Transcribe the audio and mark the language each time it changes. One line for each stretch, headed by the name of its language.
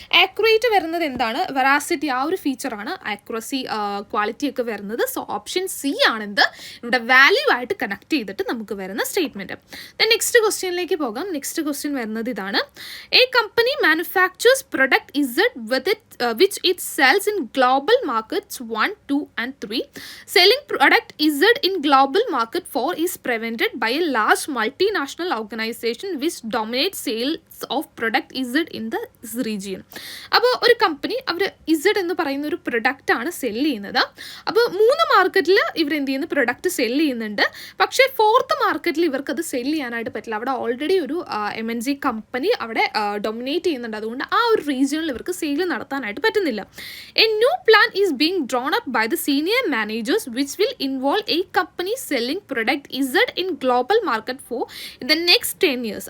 Malayalam: Accurate വരുന്നത് എന്താണ്, veracity, ആ ഒരു ഫീച്ചറാണ് ആക്യുറസി, ക്വാളിറ്റി ഒക്കെ വരുന്നത്. സോ ഓപ്ഷൻ സി ആണെന്ത്, ഇവിടെ വാല്യൂ ആയിട്ട് കണക്ട് ചെയ്തിട്ട് നമുക്ക് വരുന്ന സ്റ്റേറ്റ്മെൻറ്റ്. ദെൻ നെക്സ്റ്റ് ക്വസ്റ്റ്യനിലേക്ക് പോകാം. നെക്സ്റ്റ് ക്വസ്റ്റ്യൻ വരുന്നത് ഇതാണ്,
English: A company manufactures product Z which it sells in global markets 1, 2 and 3. Selling product Z in global market 4 is prevented by a large multinational organization which dominates sales of product Z in the region.
Malayalam: അപ്പോൾ ഒരു company അവർ Z എന്ന് പറയുന്ന ഒരു product ആണ് cell ചെയ്യുന്നത്. അപ്പോൾ 3 മാർക്കറ്റിൽ ഇവർ എന്ത് ചെയ്യുന്ന പ്രൊഡക്റ്റ് സെല്ല് ചെയ്യുന്നുണ്ട്. പക്ഷേ 4th മാർക്കറ്റിൽ ഇവർക്കത് സെല്ല് ചെയ്യാനായിട്ട് പറ്റില്ല. അവിടെ ഓൾറെഡി ഒരു MNC കമ്പനി അവിടെ ഡൊമിനേറ്റ് ചെയ്യുന്നുണ്ട്. അതുകൊണ്ട് ആ ഒരു റീജിയണിൽ ഇവർക്ക് സെയിൽ നടത്താനായിട്ട് പറ്റുന്നില്ല.
English: A new plan is being drawn up by the senior managers which will involve a company selling product Z in global market for in the next 10 years.